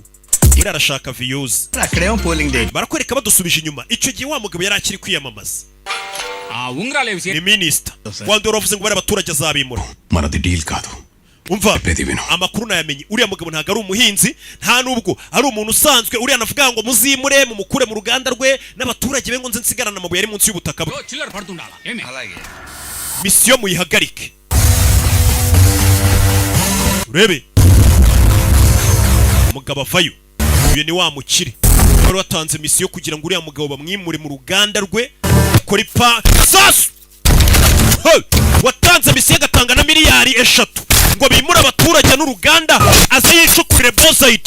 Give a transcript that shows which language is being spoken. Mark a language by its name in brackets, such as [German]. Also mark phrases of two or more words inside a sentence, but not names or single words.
[Kinyarwanda] Ira arashaka views. [Telugu] అక్కడేమో [English] polling day. [Kinyarwanda] Barakwereka badusubije inyuma. Icyo gihe wa mugabo yari akiri kwiyamamaza. [Telugu] ఉంగరాలేవి [Kinyarwanda] Ni minister. Wandi uravuze ngo bari abaturage azabimura. [Telugu] మనది డీల్ కాదు. [Kinyarwanda] Umva amakuru nayamenye uriya mugabo ntago ari umuhinzi nta nubwo ari umuntu usanzwe uriya navuga ngo muzimure mu mukure mu ruganda rwe n'abaturage be ngo nze nsigarana amabuye ari munsi y'ubutaka bwe. [Telugu] చిల్లర పడుతుండాలా ఏమి అలాగే. [Kinyarwanda] Misiyo muyihagarike. Urebe umugabo avayo. Uyu ni wa mukire wari watanze misiyo kugira ngo uriya mugabo bamwimure mu ruganda rwe kora ipa sasu. Watanze misiyo agatanga na miliyari 3 ngo bimure abaturage n'uruganda aze yicukurire bozayiti.